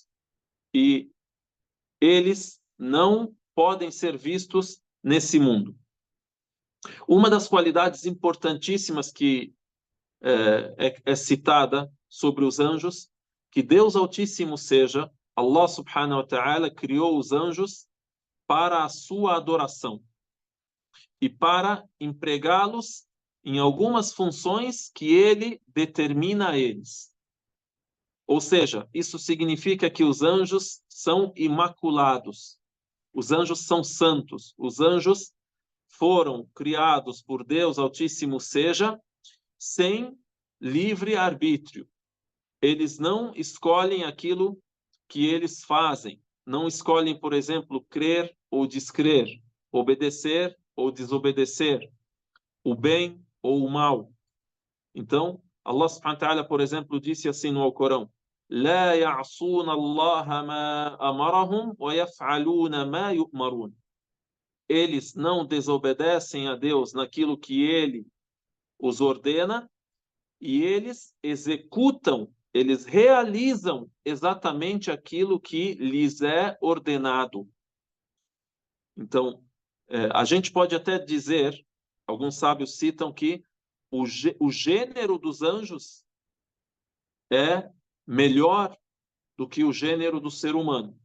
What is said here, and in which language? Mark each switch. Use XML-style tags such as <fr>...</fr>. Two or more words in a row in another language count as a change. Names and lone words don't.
<pt>E eles não podem ser vistos nesse mundo. Uma das qualidades importantíssimas que é citada sobre os anjos, que Deus Altíssimo seja,</pt> <ar>الله سبحانه وتعالى</ar> <pt>criou os anjos para a sua adoração e para empregá-los em algumas funções que ele determina a eles. Ou seja, isso significa que os anjos são imaculados, os anjos são santos, os anjos foram criados por Deus Altíssimo seja, sem livre arbítrio. Eles não escolhem aquilo que eles fazem, não escolhem, por exemplo, crer ou descrer, obedecer ou desobedecer, o bem ou o mal. Então,</pt> <ar>الله سبحانه وتعالى,</ar> <pt>por exemplo, disse assim no Alcorão:</pt> <ar>لا يعصون الله ما أمرهم ويفعلون ما يؤمرون.</ar> <pt>Eles não desobedecem a Deus naquilo que ele os ordena e eles executam, eles realizam exatamente aquilo que lhes é ordenado. Então, a gente pode até dizer, alguns sábios citam que o gênero dos anjos é melhor do que o gênero do ser humano.</pt>